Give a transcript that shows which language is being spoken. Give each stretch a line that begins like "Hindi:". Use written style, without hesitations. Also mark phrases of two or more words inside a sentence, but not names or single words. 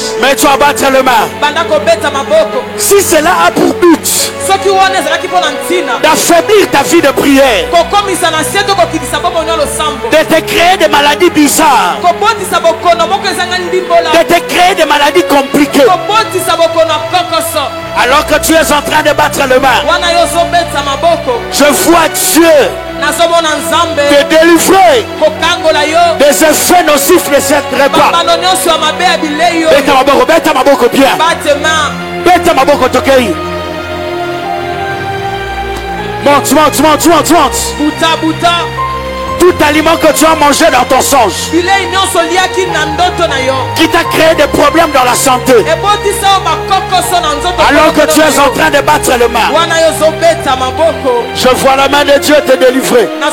French: mais tu vas battre le main. Si cela a pour but d'affaiblir ta vie de prière, de te créer des maladies bizarres, de te créer des maladies compliquées, alors que tu es en train de battre le main, je vois Dieu te délivrer des effets nocifs de cette repas.
Lingala: Beta maboko bien. Beta maboko tokei. Monte. Buta.
French: Tout aliment que tu as mangé dans ton songe, qui t'a créé des problèmes dans la santé, alors que tu es en train de battre le main, je vois la main de Dieu te délivrer.